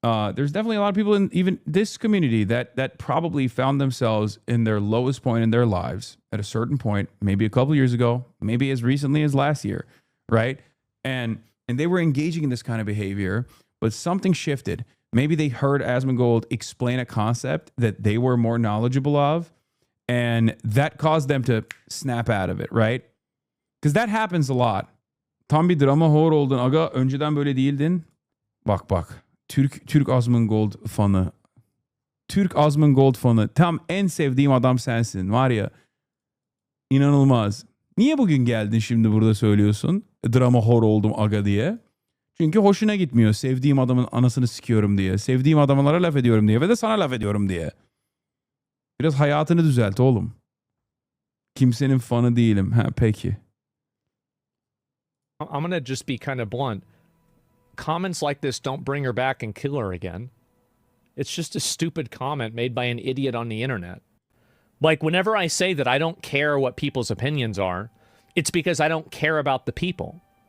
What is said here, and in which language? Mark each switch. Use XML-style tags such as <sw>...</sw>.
<en>In even this community that probably found themselves in their lowest point in their lives at a certain point, maybe a couple years ago, maybe as recently as last year, right? And they were engaging in this kind of behavior, but something shifted. Maybe they heard Asmongold explain a concept that they were more knowledgeable of, and that caused them to snap out of it, right? Because that happens a lot.</en> <tr>Tam bir</tr> <en>drama whore</en> <tr>oldun aga. Önceden böyle değildin. Bak. Türk Asmongold fanı. Türk Asmongold fanı. Tam en sevdiğim adam sensin. Var ya. İnanılmaz. Niye bugün geldin şimdi burada söylüyorsun?</tr> <en>Drama whore</en> <tr>oldum aga diye. Çünkü hoşuna gitmiyor. Sevdiğim adamın anasını sikiyorum diye. Sevdiğim adamlara laf ediyorum diye. Ve de sana laf ediyorum diye. Biraz hayatını düzelt oğlum. Kimsenin fanı değilim. Ha peki.</tr> <en>I'm going to just be kind of blunt. Comments like this don't bring her back and kill her again. It's just a stupid comment made by an idiot on the internet. Like, whenever I say that I don't care what people's opinions are, it's because I don't care about the people.</en>